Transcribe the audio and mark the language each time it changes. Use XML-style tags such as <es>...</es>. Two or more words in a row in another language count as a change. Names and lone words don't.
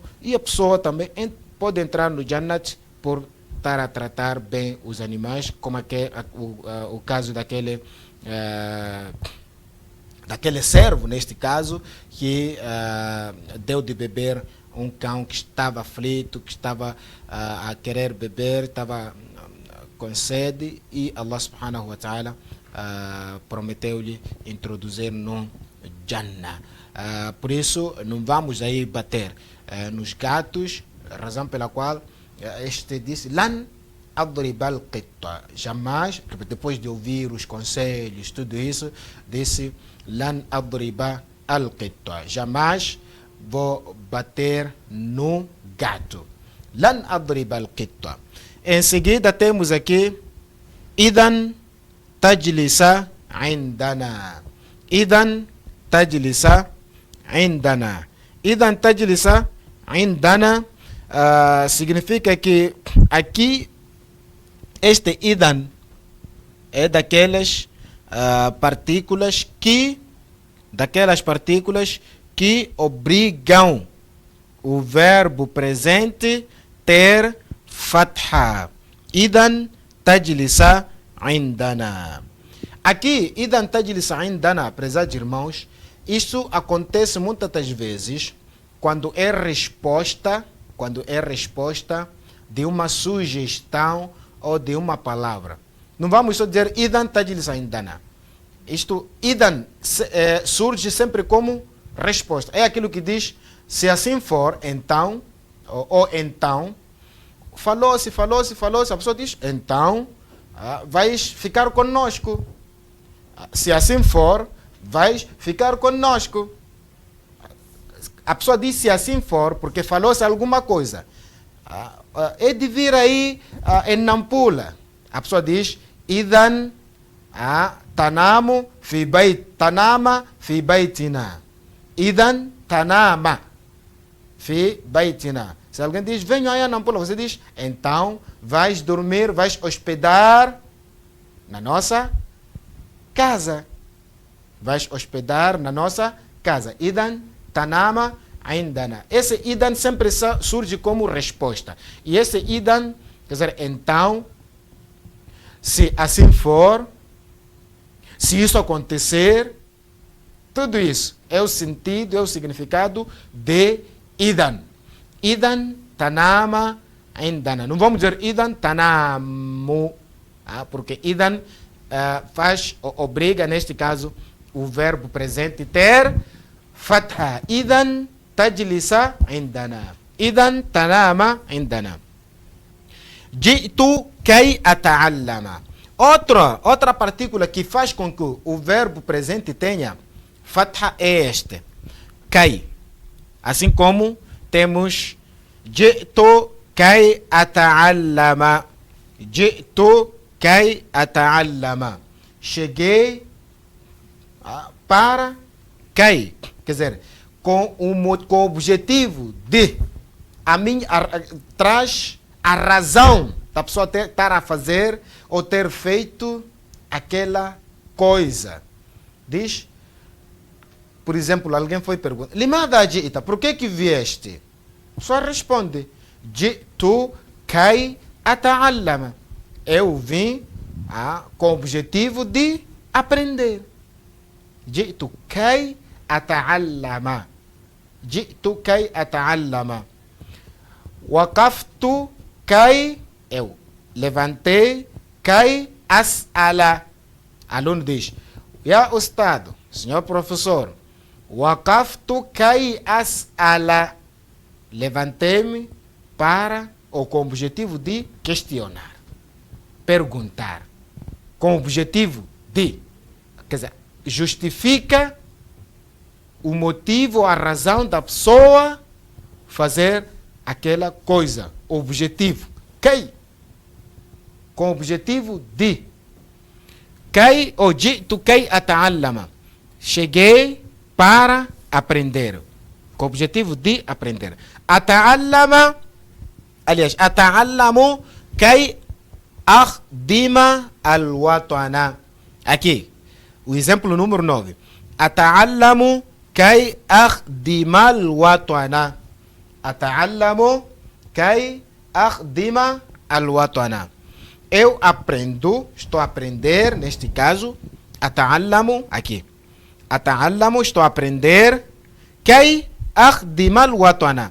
<pt>E a pessoa também pode entrar no Jannat por estar a tratar bem os animais, como o caso daquele servo, neste caso, que deu de beber um cão que estava aflito, que estava a querer beber, estava com sede, e</pt> <ar>الله سبحانه وتعالى</ar> <pt>prometeu-lhe introduzir no Jannah. Por isso, não vamos aí bater nos gatos, razão pela qual este disse,</pt> <ar>لن أضرب القطة. Jamais, depois de ouvir os conselhos, tudo isso, disse, لن أضرب القطة.</ar> <pt>Jamais vou bater no gato.</pt> <ar>لن أضرب القطة.</ar> <pt>Em seguida temos aqui,</pt> <ar>إذن تجلس عندنا. إذن تجلس عندنا. إذن تجلس عندنا</ar> <pt>significa que aqui este idan é daquelas partículas que obrigam o verbo presente ter fatha.</pt> <ar>إذن تجلس عندنا. Aqui, إذن تجلس عندنا,</ar> <pt>prezados irmãos, isso acontece muitas das vezes quando é resposta de uma sugestão ou de uma palavra. Não vamos só dizer</pt> <ar>إذن تجلس عندنا.</ar> <pt>Isto, idan, surge sempre como resposta. É aquilo que diz, se assim for, então, ou então, falou-se, a pessoa diz, então, vais ficar conosco. Se assim for, vais ficar conosco. A pessoa diz se assim for, porque falou-se alguma coisa. É de vir aí em Nampula. A pessoa diz,</pt> <ar>إذن تنام في بيتنا. إذن تنام في بيتنا.</ar> <pt>Se alguém diz, venho aí a Nampula, você diz, então vais dormir, vais hospedar na nossa casa. Vais hospedar na nossa casa.</pt> <ar>إذن تنام عندنا.</ar> <pt>Esse idan sempre surge como resposta. E esse idan, quer dizer, então, se assim for, se isso acontecer, tudo isso é o sentido, é o significado de idan.</pt> <ar>إذن تنام عندنا.</ar> <pt>Não vamos dizer</pt> <ar>إذن تنامُ,</ar> <pt>porque idan obriga, neste caso, o verbo presente ter fatha.</pt> <ar>إذن تجلس عندنا. إذن تنام عندنا. جئت كي أتعلم.</ar> <pt>Outra partícula que faz com que o verbo presente tenha fatha é este. Kay. Assim como temos</pt> <ar>جئت كي أتعلم. جئت كي أتعلم.</ar> <pt>Cheguei para kay. Quer dizer, com o objetivo de traz a razão da pessoa estar a fazer ou ter feito aquela coisa. Diz, por exemplo, alguém foi perguntar,</pt> <ar>لماذا جئت,</ar> <pt>por que vieste? A pessoa responde,</pt> <ar>جئت كي أتعلم.</ar> <pt>Eu vim com o objetivo de aprender.</pt> <ar>جئت كي أتعلم. جئت كي أتعلم. وقفت كي,</ar> <pt>eu levantei,</pt> <ar>كي أسأل.</ar> <pt>Aluno diz,</pt> <ar>يا أستاذ,</ar> <pt>senhor professor,</pt> <ar>وقفت كي أسأل.</ar> <pt>Levantei-me para, ou com o objetivo de questionar, perguntar, com o objetivo de, quer dizer, justifica o motivo, a razão da pessoa fazer aquela coisa, o objetivo. Kai, com o objetivo de.</pt> <ar>Kai, ou جئت كي أتعلم.</ar> <pt>Cheguei para aprender, com o objetivo de aprender. Ata'allama, aliás,</pt> <ar>أتعلم كي أخدم الوطن.</ar> <pt>Aqui, o exemplo número 9.</pt> <ar>أتعلم كي أخدم الوطن. أتعلم كي أخدم الوطن.</ar> <pt>Eu aprendo, estou a aprender, neste caso, ata'allamu, aqui. Ata'allamu, estou a aprender,</pt> <ar>كي أخدم الوطن.</ar>